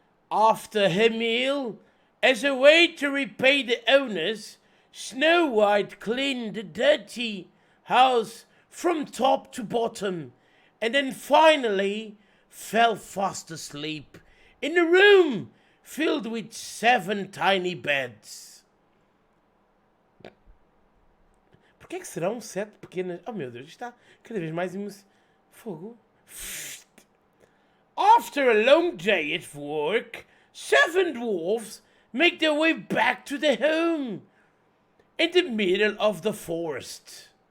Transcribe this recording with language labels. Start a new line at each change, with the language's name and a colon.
English: After her meal, as a way to repay the owners, Snow White cleaned the dirty house from top to bottom and then finally fell fast asleep in a room filled with 7 tiny beds.
Portuguese: Porquê que serão 7 pequenas... Oh meu Deus, está cada vez mais fogo.
English: After a long day at work, 7 dwarfs make their way back to their home in the middle of the forest.